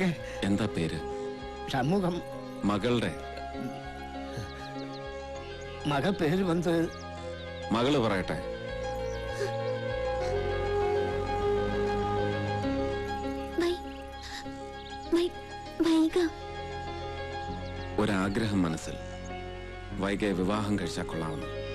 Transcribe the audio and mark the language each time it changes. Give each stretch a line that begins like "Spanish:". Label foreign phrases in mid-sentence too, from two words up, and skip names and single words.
Malayalam: എന്താ പേര്?
Tamil: சமூகம்.
Malayalam: മകളുടെ
Tamil: மக பேர் வந்து
Malayalam: മകള് പറയട്ടെ. വൈക. ഒരാഗ്രഹം മനസ്സിൽ. വൈകയെ വിവാഹം കഴിച്ചാൽ കൊള്ളാമെന്ന്.